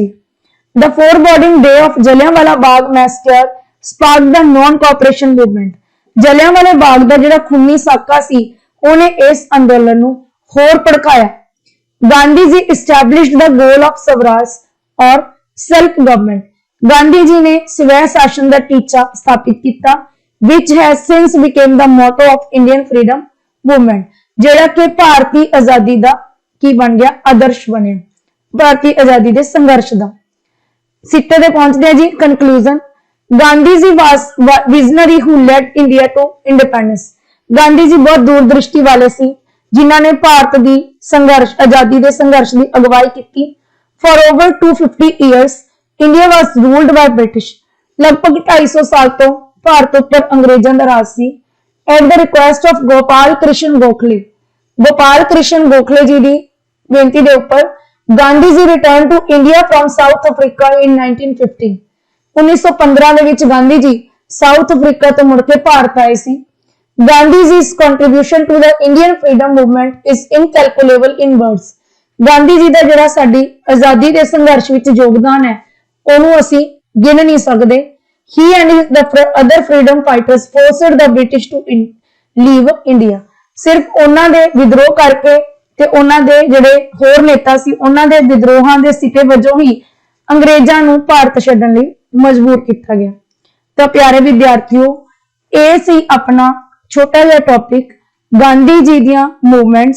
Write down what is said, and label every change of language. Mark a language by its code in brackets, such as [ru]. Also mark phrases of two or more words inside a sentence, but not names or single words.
[en] The foreboding day of Jallianwala Bagh massacre sparked the non-cooperation movement। [pa] ਜਲਿਆਂਵਾਲੇ ਬਾਗ ਦਾ ਜਿਹੜਾ ਖੂਨੀ ਸਾਕਾ ਸੀ ਉਹਨੇ ਇਸ ਅੰਦੋਲਨ ਨੂੰ ਹੋਰ ਭੜਕਾਇਆ। [en] ਗਾਂਧੀ ਜੀ established the goal of Swaraj or self government। [pa] ਗਾਂਧੀ ਜੀ ਨੇ ਸਵੈ ਸ਼ਾਸਨ ਦਾ ਟੀਚਾ ਸਥਾਪਿਤ ਕੀਤਾ [en] which has since became the motto of Indian freedom movement। [pa] ਜਿਹੜਾ ਕਿ ਭਾਰਤੀ ਆਜ਼ਾਦੀ ਦਾ ਕੀ ਬਣ ਗਿਆ? ਆਦਰਸ਼ ਬਣਿਆ, ਭਾਰਤੀ ਆਜ਼ਾਦੀ ਦੇ ਸੰਘਰਸ਼ ਦਾ। ਸਿੱਟੇ ਤੇ ਪਹੁੰਚਦੇ ਆ ਜੀ ਕਨਕਲੂਜਨ। [en] Gandhi ji was visionary who led India to independence। [pa] ਗਾਂਧੀ ਜੀ ਬਹੁਤ ਦੂਰਦ੍ਰਿਸ਼ਟੀ ਵਾਲੇ ਸੀ ਜਿਨ੍ਹਾਂ ਨੇ ਭਾਰਤ ਦੀ ਸੰਘਰਸ਼, ਆਜ਼ਾਦੀ ਦੇ ਸੰਘਰਸ਼ ਦੀ ਅਗਵਾਈ ਕੀਤੀ। [en] For over 250 years, India was ruled by British। [pa] ਲਗਭਗ 250 ਸਾਲ ਤੋਂ ਭਾਰਤ ਉੱਪਰ ਅੰਗਰੇਜ਼ਾਂ ਦਾ ਰਾਜ ਸੀ। [en] At the request of ਗੋਪਾਲ ਕ੍ਰਿਸ਼ਨ ਗੋਖਲੇ, ਗੋਪਾਲ ਕ੍ਰਿਸ਼ਨ ਗੋਖਲੇ [pa] ਜੀ ਦੀ ਬੇਨਤੀ ਦੇ ਉੱਪਰ [en] ਗਾਂਧੀ ਜੀ returned to India from South Africa in 1915। [pa] 1915 ਦੇ ਵਿੱਚ ਗਾਂਧੀ ਜੀ ਸਾਊਥ ਅਫਰੀਕਾ ਤੋਂ ਮੁੜ ਕੇ ਭਾਰਤ ਆਏ ਸੀ। [en] ਗਾਂਧੀ ਜੀ's contribution to the Indian freedom movement is incalculable in words। [pa] ਗਾਂਧੀ ਜੀ ਦਾ ਜਿਹੜਾ ਸਾਡੀ ਆਜ਼ਾਦੀ ਦੇ ਸੰਘਰਸ਼ ਵਿੱਚ ਯੋਗਦਾਨ ਹੈ ਉਹਨੂੰ ਅਸੀਂ ਗਿਣ ਨਹੀਂ ਸਕਦੇ। [en] He and the other freedom fighters forced the British to leave India। [pa] ਸਿਰਫ ਉਹਨਾਂ ਦੇ ਵਿਦਰੋਹ ਕਰਕੇ ਤੇ ਉਹਨਾਂ ਦੇ ਜਿਹੜੇ ਹੋਰ ਨੇਤਾ ਸੀ ਉਹਨਾਂ ਦੇ ਵਿਦਰੋਹਾਂ ਦੇ ਸਿੱਟੇ ਵਜੋਂ ਹੀ ਅੰਗਰੇਜ਼ਾਂ ਨੂੰ ਭਾਰਤ ਛੱਡਣ ਲਈ ਮਜਬੂਰ ਕੀਤਾ ਗਿਆ। ਤਾਂ ਪਿਆਰੇ ਵਿਦਿਆਰਥੀਓ, ਇਹ ਸੀ ਆਪਣਾ ਛੋਟਾ ਜਿਹਾ ਟੌਪਿਕ ਗਾਂਧੀ ਜੀ ਦੀਆਂ ਮੂਵਮੈਂਟਸ।